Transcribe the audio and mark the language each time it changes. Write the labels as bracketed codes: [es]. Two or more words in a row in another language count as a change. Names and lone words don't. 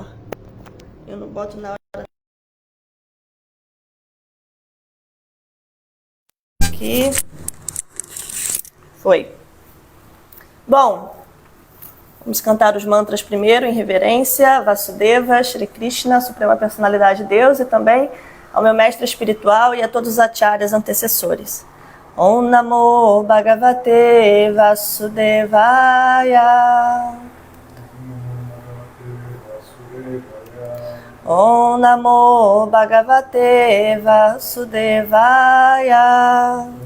[pt] Eu não boto na hora. Aqui. Foi. Bom, vamos cantar os mantras primeiro, em reverência, Vasudeva, Shri Krishna, Suprema Personalidade de Deus, e também ao meu mestre espiritual e a todos os acharyas antecessores. [sa] Om Namo Bhagavate Vasudevaya. Om Namo Bhagavate Vasudevaya.